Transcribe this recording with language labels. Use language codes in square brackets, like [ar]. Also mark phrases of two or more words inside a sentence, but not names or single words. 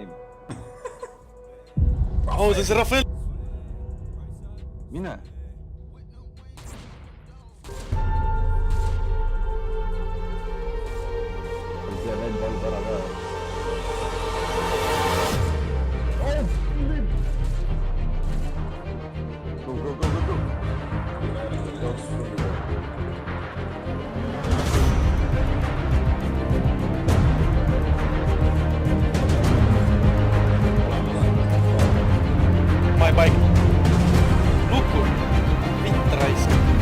[et] Oh, see on see Rafael! mine . see vend valib ära ka . [en] Go , go , go , go , go . My bike . [et] Luku . Mitte raisk .